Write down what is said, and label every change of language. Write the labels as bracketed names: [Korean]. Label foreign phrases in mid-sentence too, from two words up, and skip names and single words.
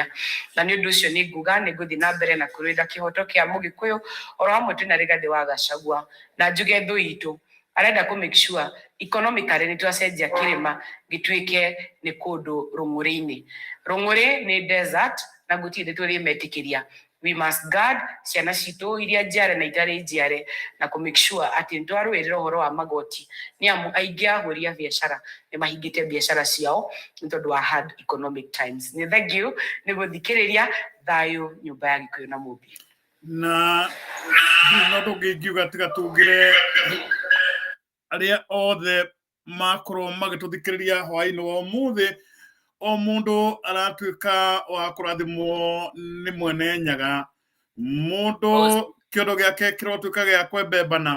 [Kikuyu] Na nĩ ũndũ ũcio nĩ nguga nĩ ngũthiĩ na mbere na kũrũĩra kĩhoto kĩa Mũgĩkũyũ oro hamwe twĩna Rigathĩ wa Gachagua na njuge thũ itũ arenda kũ [English] make sure economically [Kikuyu] nĩ twacenjia kĩrĩma gĩtuĩke nĩ kũndũ rũng'ũrĩ-inĩ. Rũng'ũrĩ nĩ desert na gũtirĩ tũrĩmetĩkĩria. [English] We must guard [Kikuyu] ciana citũ iria njiare na itarĩ njiare na kũ [English] make sure [Kikuyu] atĩ nĩ twarũĩrĩra ũhoro wa magoti, nĩ amu aingĩ ahũri a biacara nĩ mahingĩte biacara ciao nĩ tondũ wa [English] hard economic times. [Kikuyu] Nĩ thengiũ nĩ gũthikĩrĩria, thayũ nyũmba ya Gĩkũyũ na Mũmbi. Na no tũngĩngiuga tiga tugire arĩa othe makorwo magĩtũthikĩrĩria hwaĩ-inĩ wa ũmũthĩ. O mũndũ aratuĩka wa kũrathimwo nĩ mwene nyaga, mũndũ kĩondo gĩake kĩrotuĩka gĩa kwembembana.